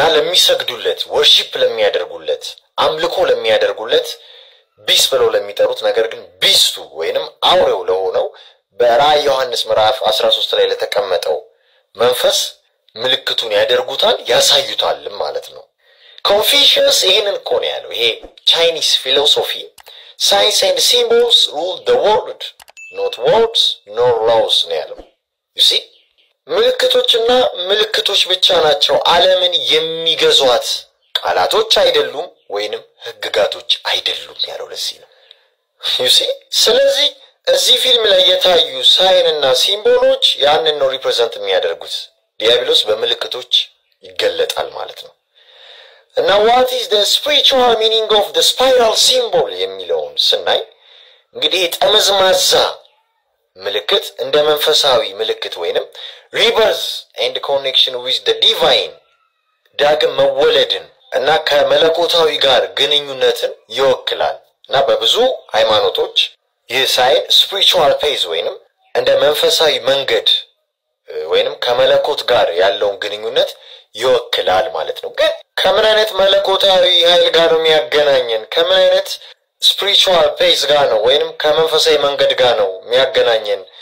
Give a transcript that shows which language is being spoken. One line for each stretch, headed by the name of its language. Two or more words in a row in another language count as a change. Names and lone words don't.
Amharic: ለሚሰግዱለት ወርሺፕ ለሚያደርጉለት አምልኮ ለሚያደርጉለት ቢስ ብለው ለሚጠሩት ነገር ግን ቢስቱ ወይንም አውሬው ለሆነው በራእይ ዮሐንስ ምዕራፍ 13 ላይ ለተቀመጠው መንፈስ ምልክቱን ያደርጉታል ያሳዩታል ማለት ነው ኮንፊሽየስ ይሄንን እኮ ነው ያለው ይሄ
English: Chinese philosophy signs and symbols rule the world not words nor laws
Amharic: ነው ያለው
English: you see
Amharic: ምልክቶችና ምልክቶች ብቻ ናቸው ዓለምን የሚገዟት ቃላቶች አይደሉም ወይንም ህግጋቶች አይደሉም ያለው ለዚህ ነው
English: you see
Amharic: ስለዚህ እዚህ ፊልም ላይ የታዩ ሳይንና ሲምቦሎች ያንን ነው ሪፕሬዘንት የሚያደርጉት ዲያብሎስ በምልክቶች ይገለጣል ማለት ነው እና
English: what is the spiritual meaning of the spiral symbol
Amharic: የሚለውን ስናይ እንግዲህ ጠመዝማዛ ምልክት እንደ መንፈሳዊ ምልክት ወይንም
English: rebirth and connection with the divine
Amharic: ዳግም መወለድን እና ከመለኮታዊ ጋር ግንኙነትን ይወክላል እና በብዙ ሃይማኖቶች ይህ ሳይን
English: spiritual phase
Amharic: ወይንም እንደ መንፈሳዊ መንገድ ወይንም ከመለኮት ጋር ያለውን ግንኙነት ይወክላል ማለት ነው ግን ከምን አይነት መለኮታዊ ኃይል ጋር ነው የሚያገናኘን ከምን አይነት
English: spiritual phase
Amharic: ጋር ነው ወይንም ከመንፈሳዊ መንገድ ጋር ነው የሚያገናኘን